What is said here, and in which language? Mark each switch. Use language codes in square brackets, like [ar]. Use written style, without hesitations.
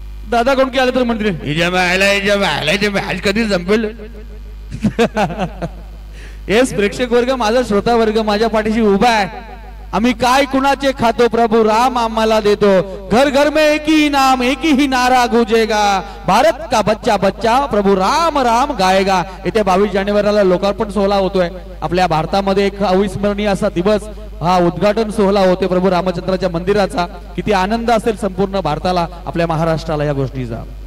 [mr] दादा कोण की आले तर म्हणतील मॅच कधी संपेल. येस प्रेक्षक वर्ग, माझा श्रोता वर्ग माझ्या पाठीशी उभा आहे. आम्ही काय कुणाचे खातो, प्रभू राम आम्हाला देतो. [hi] घर घर में एक ही नाम, एक ही नारा गूंजेगा. भारत का बच्चा बच्चा प्रभू राम राम गाएगा. [mr] येत्या 22 जानेवारीला लोकार्पण सोहळा होतोय आपल्या भारतामध्ये. एक अविस्मरणीय असा दिवस. हा उद्घाटन सोहळा होते प्रभू रामचंद्राच्या मंदिराचा. किती आनंद असेल संपूर्ण भारताला, आपल्या महाराष्ट्राला या गोष्टीचा.